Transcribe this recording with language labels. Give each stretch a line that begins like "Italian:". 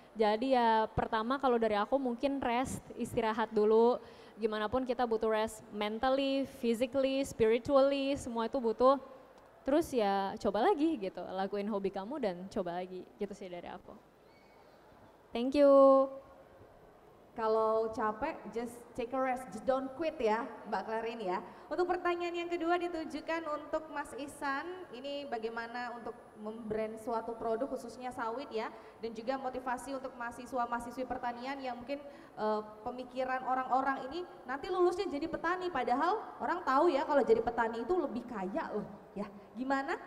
Indonesian: Jadi ya pertama kalau dari aku mungkin rest, istirahat dulu. Gimana pun kita butuh
English: rest mentally, physically, spiritually,
Indonesian: semua itu butuh. Terus ya coba lagi gitu, lakuin hobi kamu dan coba lagi, gitu sih dari aku.
English: Thank you.
Indonesian: Kalau capek,
English: just take a rest, just don't quit
Indonesian: ya, Mbak Clarin ya. Untuk pertanyaan yang kedua ditujukan untuk Mas Ihsan, ini bagaimana untuk membrand suatu produk khususnya sawit ya, dan juga motivasi untuk mahasiswa-mahasiswi pertanian yang mungkin pemikiran orang-orang ini nanti lulusnya jadi petani, padahal orang tahu ya kalau jadi petani itu lebih kaya loh ya. Gimana?